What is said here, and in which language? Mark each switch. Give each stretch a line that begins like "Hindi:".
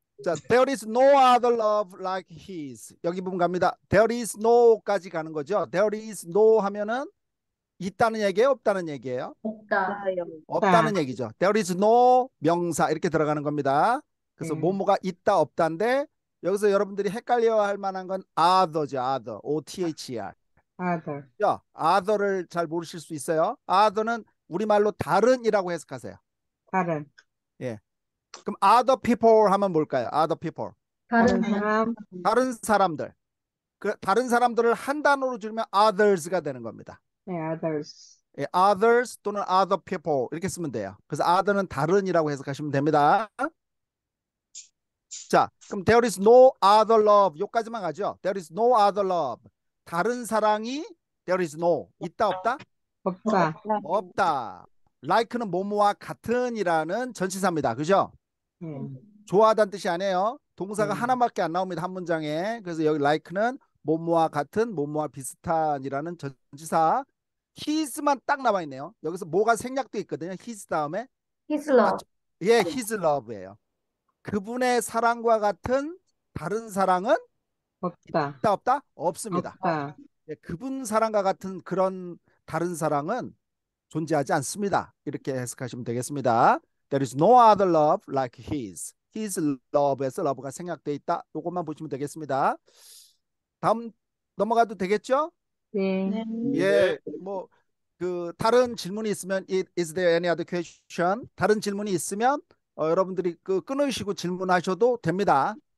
English: 자, there is no other love like his.
Korean: 여기 부분 갑니다. there is no까지 가는 거죠. there is no 하면은 있다는 얘기예요, 없다는 얘기예요? 없다. 다 없다는 얘기죠. There is no 명사 이렇게 들어가는 겁니다. 그래서 네. 뭐뭐가 있다 없다인데 여기서 여러분들이 헷갈려 할 만한 건 other죠.
English: other. O-T-H-E-R.
Korean: 아들. 야, other를 잘 모르실 수 있어요. other는 우리말로 다른이라고 해석하세요. 다른. 예. 그럼
English: other people
Korean: 하면 뭘까요?
English: other people.
Korean: 다른 다른 사람. 사람. 다른 사람들. 그 다른 사람들을 한 단어로 줄이면 others가 되는 겁니다. 네, others. 예, others 또는
English: other people
Korean: 이렇게 쓰면 돼요. 그래서 other는 다른이라고 해석하시면 됩니다. 자, 그럼
English: there is no other love
Korean: 요까지만 가죠.
English: There is no other love.
Korean: 다른 사랑이
English: there is no.
Korean: 있다 없다? 없다. 없다. like는 뭐뭐와 같은이라는 전치사입니다. 그죠? 네. 좋아하다는 뜻이 아니에요. 동사가 네. 하나밖에 안 나옵니다. 한 문장에. 그래서 여기 like는 뭐뭐와 같은, 뭐뭐와 비슷한이라는 전치사. his만 딱 나와 있네요. 여기서 뭐가 생략돼 있거든요. his 다음에.
English: His love.
Korean: 맞죠? 예,
English: his love
Korean: 예요. 그분의 사랑과 같은 다른 사랑은 없다. 있다 없다? 없습니다. 없다. 예, 그분 사랑과 같은 그런 다른 사랑은 존재하지 않습니다. 이렇게 해석하시면 되겠습니다.
English: There is no other love like his.
Korean: His love에서 love가 생략돼 있다. 이것만 보시면 되겠습니다. 다음 넘어가도 되겠죠? 네. 네, 예, 뭐 그 다른 질문이 있으면
English: is there any other question?
Korean: 다른 질문이 있으면 여러분들이 그 끊으시고 질문하셔도 됩니다.